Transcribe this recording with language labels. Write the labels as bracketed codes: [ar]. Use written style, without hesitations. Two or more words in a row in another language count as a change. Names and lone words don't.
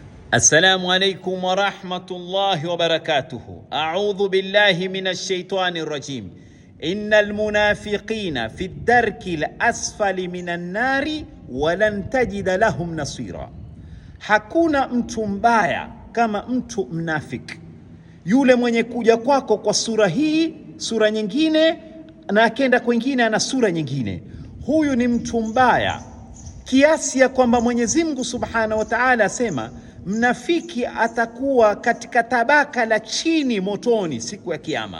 [ar] السلام عليكم ورحمة الله وبركاته. أعوذ بالله من الشيطان الرجيم. إن المنافقين في الدرك الأسفل من النار ولن تجد لهم نصيرا. [sw] Hakuna mtu mbaya kama mtu mnafiki, yule mwenye kuja kwako kwa sura hii, sura nyingine, na akenda kwingine ana sura nyingine. Huyu ni mtu mbaya kiasi ya kwamba Mwenyezi Mungu [ar] سبحانه وتعالى [sw] asema mnafiki atakuwa katika tabaka la chini motoni siku ya Kiyama.